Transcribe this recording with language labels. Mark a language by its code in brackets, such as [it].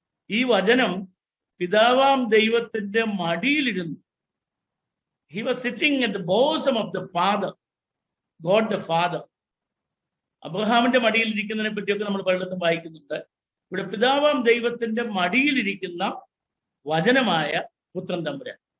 [ml] ഈ വചനം പിതാവാം ദൈവത്തിന്റെ മടിയിലിരുന്നു. [en] He was sitting at the bosom of the Father, God the Father. [ml] അബ്രഹാമിന്റെ മടിയിൽ ഇരിക്കുന്നതിനെ പറ്റിയൊക്കെ നമ്മൾ പലയിടത്തും വായിക്കുന്നുണ്ട്. ഇവിടെ പിതാവാം ദൈവത്തിന്റെ മടിയിലിരിക്കുന്ന വചനമായ പുത്രൻ തമ്പുരാൻ.